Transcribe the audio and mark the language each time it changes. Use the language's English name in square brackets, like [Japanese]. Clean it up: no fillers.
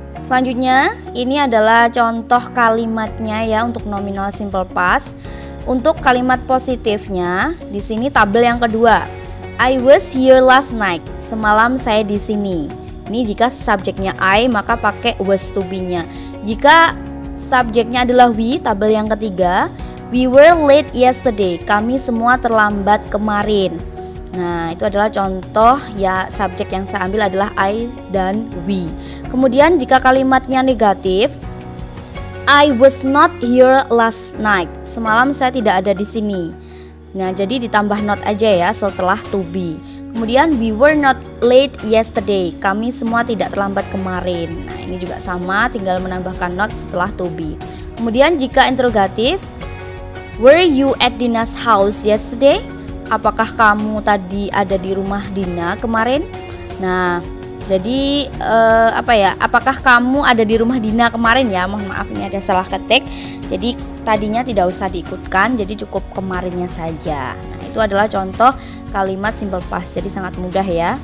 [Indonesian] Selanjutnya, ini adalah contoh kalimatnya ya untuk nominal simple past. Untuk kalimat positifnya, di sini tabel yang kedua. [English] I was here last night. [Indonesian] Semalam saya di sini. Ini jika subjeknya I, maka pakai was to be-nya. Jika subjeknya adalah we, tabel yang ketiga. [English] We were late yesterday, [Indonesian] kami semua terlambat kemarin. Nah, itu adalah contoh ya, subjek yang saya ambil adalah I dan we. Kemudian jika kalimatnya negatif, [English] I was not here last night. [Indonesian] Semalam saya tidak ada di sini. Nah, jadi ditambah not aja ya setelah to be. Kemudian [English] we were not late yesterday. [Indonesian] Kami semua tidak terlambat kemarin. Nah, ini juga sama, tinggal menambahkan not setelah to be. Kemudian jika interrogatif, [English] were you at Dina's house yesterday? [Indonesian] Apakah kamu tadi ada di rumah Dina kemarin? Nah, jadi apakah kamu ada di rumah Dina kemarin ya? Mohon maaf, ini ada salah ketik. Jadi tadinya tidak usah diikutkan, jadi cukup kemarinnya saja. Nah, itu adalah contoh kalimat simple past. Jadi sangat mudah ya.